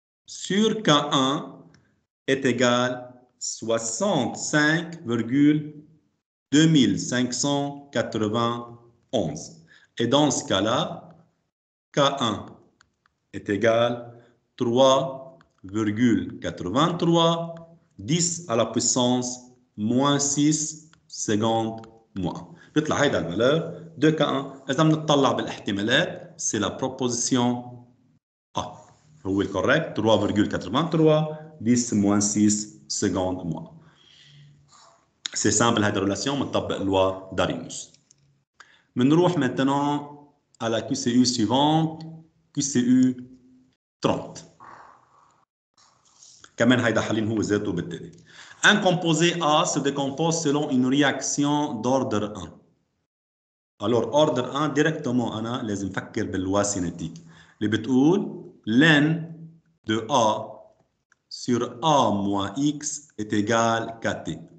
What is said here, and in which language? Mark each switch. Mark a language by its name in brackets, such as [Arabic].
[French] sur K1 est égal 65,2591 et dans ce cas-là K1 est égal 3,83 10 à la puissance moins 6 secondes moins. [Arabic] بيطلع هيدا الفالور de K1. إذا بنطلع بالاحتمالات [French] c'est la proposition A. [Arabic] هو الكوريكت 3,83 10 [French] moins 6 secondes moins. C'est simple [Arabic] هيدا الريلاسيون بنطبق لوا داريوس. بنروح [French] maintenant à la QCU suivante, QCU 30. [Arabic] كمان هيدا حلين هو ذاته بالتالي. [French] Un composé A se décompose selon une réaction d'ordre 1. Alors, ordre 1, directement, [Arabic] أنا لازم أفكر باللوا [French] cinétique. [Arabic] اللي بتقول ln de A sur A moins X est égal KT.